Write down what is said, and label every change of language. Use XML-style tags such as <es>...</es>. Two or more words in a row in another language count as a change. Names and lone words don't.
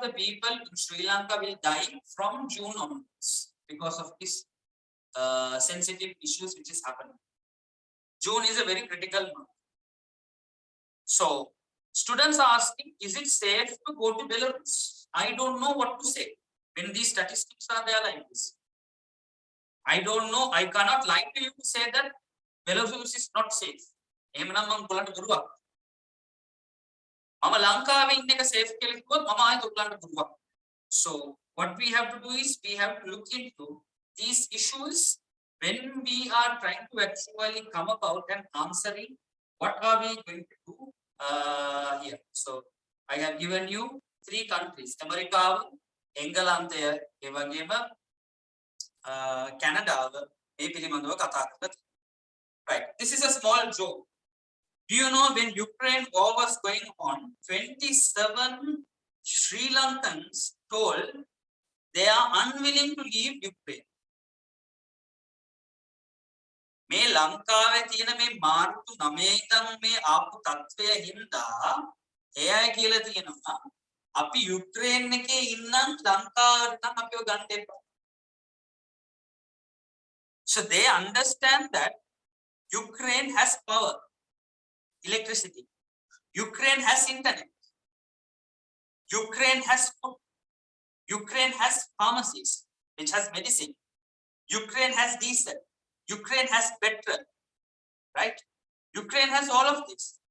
<en>the people in Sri Lanka will die from June onwards because of this sensitive issues which is happening June is a very critical month so students are asking is it safe to go to Belarus I don't know what to say when these statistics are there like this I don't know I cannot lie to you to say that Belarus is not safe</en> <si>එහෙමනම් මම ඔයගලන්ට බොරුවක් මම ලංකාවේ ඉන්න එක safe කියලා කිව්වොත් මම ආයෙත් ඔයගලන්ට බොරුවක්</si> <en>so what we have to do is we have to look into these issues when we are trying to actually come about and answering what are we going to do here so I have given you 3 countries America</en> <si>එංගලන්තය ඒ වගේම කැනඩාව මේ පිළිබඳව කතා කරලා</si> <en>right this is a small joke do you know when Ukraine war was going on 27 Sri Lankans told they are unwilling to leave Ukraine</en> <si>මේ ලංකාවේ තියෙන මේ මාර්තු 9 ඉඳන් මේ ආපු තත්ත්වය හින්දා එයා කියලා තියෙනවා අපි යුක්‍රේන් එකේ ඉන්නම් ලංකාවට නම් අපිව ගන්න එපා</si> <en>so they understand that Ukraine has power electricity Ukraine has internet Ukraine has food Ukraine has pharmacies which has medicine Ukraine has diesel Ukraine has petrol right Ukraine has all of this</en>